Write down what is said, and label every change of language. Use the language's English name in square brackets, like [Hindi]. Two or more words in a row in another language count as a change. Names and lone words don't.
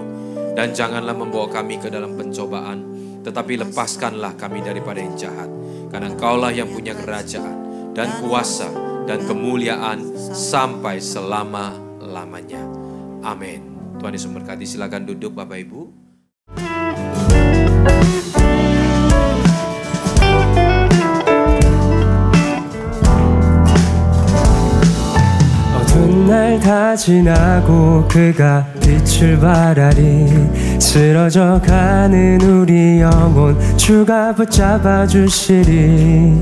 [Indonesian] Dan janganlah membawa kami ke dalam pencobaan, tetapi lepaskanlah kami daripada yang jahat. Karena Engkaulah yang punya kerajaan dan kuasa dan kemuliaan sampai selama-lamanya. Amin. Tuhan Yesus memberkati. Silakan duduk Bapak Ibu. [Korean] 어두운 날 다 지나고 그가 빛을 발하리. 쓰러져 가는 우리 영혼 주가 붙잡아 주시리.